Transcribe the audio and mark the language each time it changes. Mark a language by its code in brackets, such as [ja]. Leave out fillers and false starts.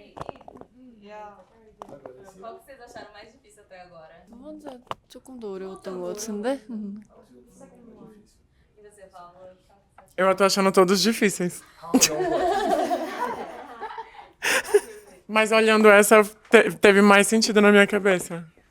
[pt] Qual que vocês acharam mais difícil até agora? [ko] 두 번째 조금 더 어려웠던 것 같은데? [pt] E você, Paulo? Eu tô achando todos difíceis. Mas olhando essa, teve mais sentido na minha cabeça.